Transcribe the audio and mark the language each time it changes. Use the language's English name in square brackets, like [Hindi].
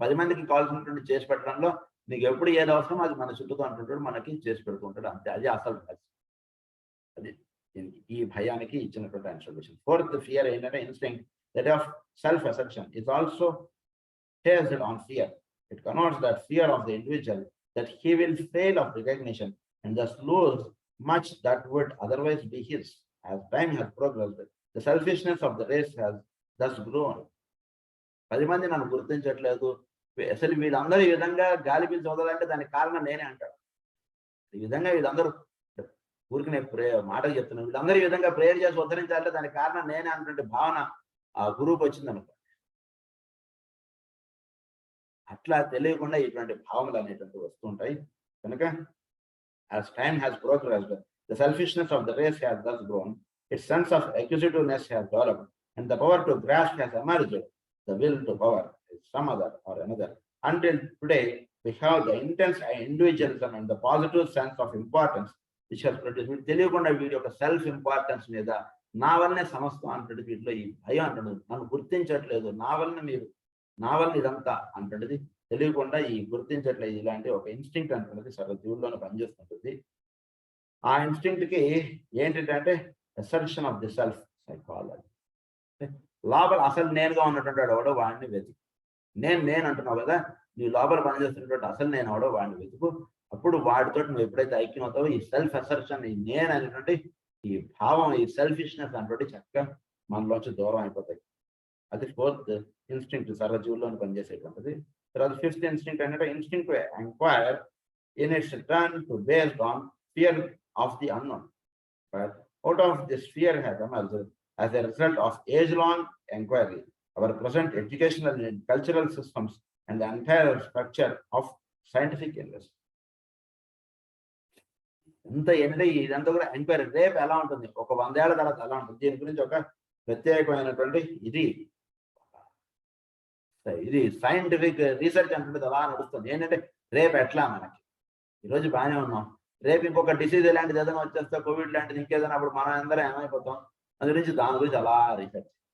[Telugu] 10 మందికి కావాల్సినటువంటి చేసి పెట్టడంలో నీకు ఎప్పుడు ఏది అవసరం అది మన చుట్టూతో అంటుంటాడు, మనకి చేసి పెడుతుంటాడు, అంతే. అది అసలు అది ఈ భయానికి ఇచ్చినటువంటి ఆయన సొల్యూషన్. [English] fourth fear [Telugu] ఏంటంటే [English] Instinct that of self assertion is also based on fear. It connotes that fear of the individual that he will fail of recognition and thus lose much that would otherwise be his. As time has progressed, the selfishness of the race has thus grown. [Telugu] 10 మంది నన్ను గుర్తించట్లేదు, అసలు వీళ్ళందరూ ఈ విధంగా గాలి పీల్చి వదలంటే దానికి కారణం నేనే అంటాడు. ఈ విధంగా వీళ్ళందరూ ఊరికి మాటలు చెప్తున్నాను, వీళ్ళందరూ ఈ విధంగా ప్రేయర్ చేసి ఉద్ధరించాలంటే దానికి కారణం నేనే అన్నటువంటి భావన ఆ గురువుకి వచ్చిందనుకో. అట్లా తెలియకుండా ఇటువంటి భావనలు అనేటువంటి వస్తుంటాయి. కనుక [English] as time has progressed, the selfishness of the race has thus grown, its sense of acquisitiveness has developed, and the power to grasp has emerged. The will to power is some other or another. Until today, we have the intense individualism and the positive sense of importance [Telugu] విషయాలు produce వీడు తెలియకుండా వీడి యొక్క self importance మీద నా వల్లనే సమస్తం అంటది వీటిలో ఈ భయం అంటాడు. నన్ను గుర్తించట్లేదు, నా వల్ల ఇదంతా అంటది తెలియకుండా ఈ గుర్తించట్లేదు ఇలాంటి ఒక ఇన్స్టింక్ట్ అంటున్నది సర్వ జీవుల్లోనే పనిచేస్తుంటుంది. ఆ ఇన్స్టింక్ట్ కి ఏంటంటే [English] Assertion of the self psychology. [Telugu] లోపల అసలు నేనుగా ఉన్నటువంటి వాడు వాడిని వెతుకు. నేను అంటున్నావు కదా, నీ లోపల పనిచేస్తున్నటువంటి అసలు నేను అవడో వాడిని వెతుకు. అప్పుడు వాడితో నువ్వు ఎప్పుడైతే ఐక్యం అవుతావో ఈ సెల్ఫ్ అసర్షన్, ఈ నేను అనేటువంటి ఈ భావం, ఈ సెల్ఫిష్నెస్ అనేటువంటి చక్కగా మనలోంచి దూరం అయిపోతాయి. అది 4th ఇన్స్టింక్ట్ సర్వజీవుల్లోని పనిచేసేటువంటిది. తర్వాత [English] 5th instinct అంటే instinct to enquire in its turn to based on fear of the unknown. But out of this fear has emerged as a result of age-long inquiry, our present educational and cultural systems, and the entire structure of scientific industry. [Telugu] ఇంత ఏంటంటే ఇదంతా కూడా enquiry రేపు ఎలా ఉంటుంది, ఒక 100 ఏళ్ల తర్వాత ఎలా ఉంటుంది, దీని గురించి ఒక ప్రత్యేకమైనటువంటి ఇది సైంటిఫిక్ రీసెర్చ్ అంటుంటుంది. అలా నడుస్తుంది. ఏంటంటే రేపు ఎట్లా, మనకి ఈరోజు బాగానే ఉన్నాం, రేపు ఇంకొక డిసీజ్ ఇలాంటిది ఏదైనా వచ్చేస్తే, కోవిడ్ లాంటిది ఇంకేదైనా, అప్పుడు మనం అందరం ఏమైపోతాం, దాని గురించి అలా రీసెర్చ్.